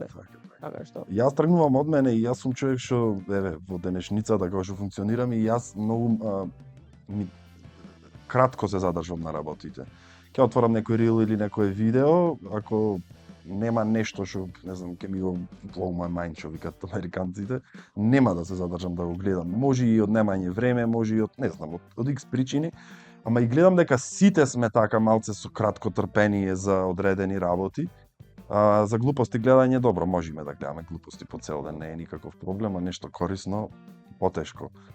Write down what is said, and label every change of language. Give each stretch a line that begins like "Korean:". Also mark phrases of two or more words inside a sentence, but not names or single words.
Macedonian: Така што. Јас тргнувам од мене и јас сум човек што во денешницата како што функционирам и јас многу кратко се задржувам на работите. Ќе отворам некој рил или некое видео, ако нема нешто што, не знам, ќе ми го
English: blow my mind,
Macedonian: што викат американците, нема да се задржам да го гледам. Може и од немање време, може и од, не знам, од X причини, ама и гледам дека сите сме така малце со кратко трпение за одредени работи. За глупости гледање добро, можеме да гледаме глупости по цел ден, не е никаков проблем, а нешто корисно потешко.